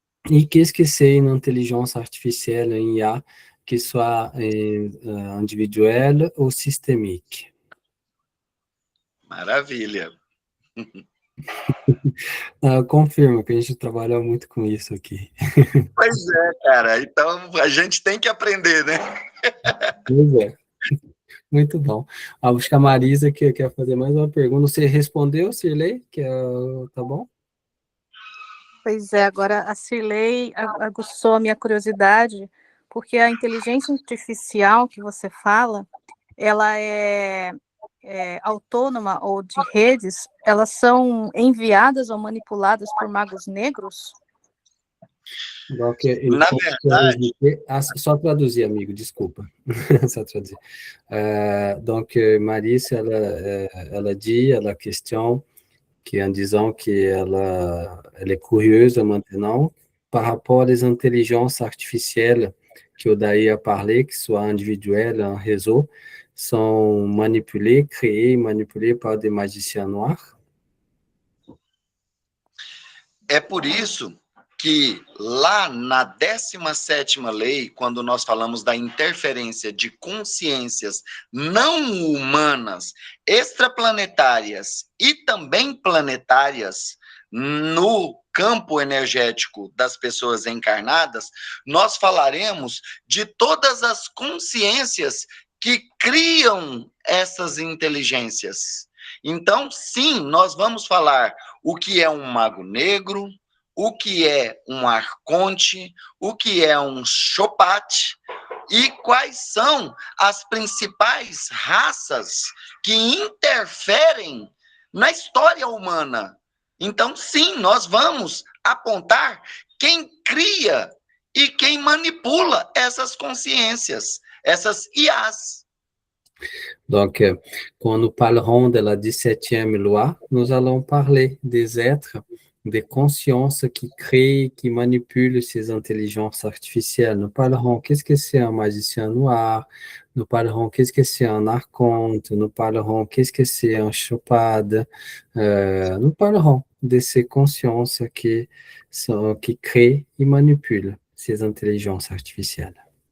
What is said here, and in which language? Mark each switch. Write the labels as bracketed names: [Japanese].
[French] E qu'est-ce que c'est une intelligence artificielle, une IA, que soit individuelle ou systémique? [Portuguese] Maravilha. Confirmo que a gente trabalha muito com isso aqui. Pois é, cara. Então, a gente tem que aprender, né? Pois é. Muito bom. Acho que a Marisa que quer fazer mais uma pergunta. Você respondeu, Cirlei? Tá bom? Pois é, agora a Cirlei aguçou a minha curiosidade, porque a inteligência artificial que você fala, ela é autônoma ou de redes, elas são enviadas ou manipuladas por magos negros? [French] Donc, [Portuguese] Na verdade... Só traduzir, amigo, desculpa. Só traduzir. [French] Donc, Marice, ela dit, elle a question, qui en disant qu'elle est curieuse maintenant par rapport às intelligences artificielles que o Daí a parlé, que soit individuelles, en réseau, sont manipulées, créées, manipulées par des magiciens noirs. [Portuguese] É por isso que lá na 17ª lei, quando nós falamos da interferência de consciências não humanas, extraplanetárias e também planetárias no campo energético das pessoas encarnadas, nós falaremos de todas as consciências que criam essas inteligências. Então, sim, nós vamos falar o que é um mago negro, o que é um arconte, o que é um chopat e quais são as principais raças que interferem na história humana. Então, sim, nós vamos apontar quem cria e quem manipula essas consciências, essas IAs. [French] Donc, quand nous parlerons de la 17e loi, nous allons parler des êtres, des consciences qui créent, qui manipulent ces intelligences artificielles. Nous parlerons qu'est-ce que c'est un magicien noir, nous parlerons qu'est-ce que c'est un archonte, nous parlerons qu'est-ce que c'est un chopade, nous parlerons de ces consciences qui créent et manipulent ces intelligences artificielles.